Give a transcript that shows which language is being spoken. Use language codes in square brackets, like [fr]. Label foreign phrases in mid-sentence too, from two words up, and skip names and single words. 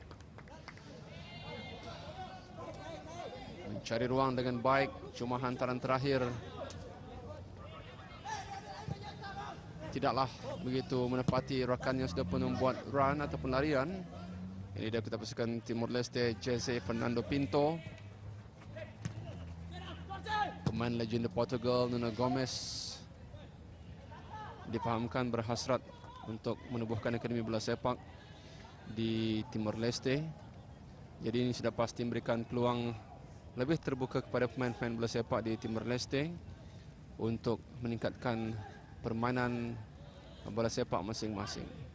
[ms] Mencari ruang dengan baik, cuma hantaran terakhir tidaklah begitu menepati rakan yang sudah pun membuat run ataupun larian. Ini dia kita pasukan Timor Leste, Jose Fernando Pinto. Pemain legenda Portugal, Nuno Gomes, dipahamkan berhasrat untuk menubuhkan akademi bola sepak di Timor Leste. Jadi ini sudah pasti memberikan peluang lebih terbuka kepada pemain-pemain bola sepak di Timor Leste untuk meningkatkan permainan bola sepak masing-masing.